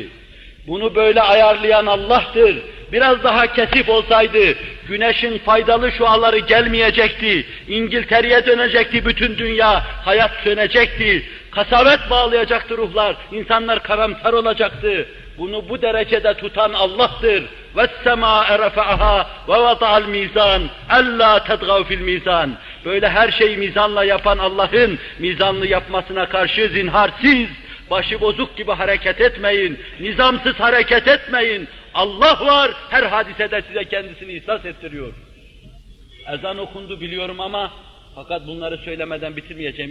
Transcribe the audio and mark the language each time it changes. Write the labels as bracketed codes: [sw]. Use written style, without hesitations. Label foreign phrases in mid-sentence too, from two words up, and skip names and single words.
[tr] Bunu böyle ayarlayan Allah'tır. Biraz daha kesif olsaydı, güneşin faydalı şuaları gelmeyecekti. İngiltere'ye dönecekti bütün dünya, hayat sönecekti. Kasavet bağlayacaktı ruhlar, insanlar karamsar olacaktı. Bunu bu derecede tutan Allah'tır. [ar] وَالسَّمَاءَ رَفَعَهَا وَوَضَعَ الْمِيزَانِ أَلَّا تَدْغَوْا فِي الْمِيزَانِ. [tr] Böyle her şeyi mizanla yapan Allah'ın mizanlı yapmasına karşı zinharsiz, başı bozuk gibi hareket etmeyin, nizamsız hareket etmeyin. Allah var, her hadisede size kendisini ihsas ettiriyor. Ezan okundu biliyorum ama fakat bunları söylemeden bitirmeyeceğim.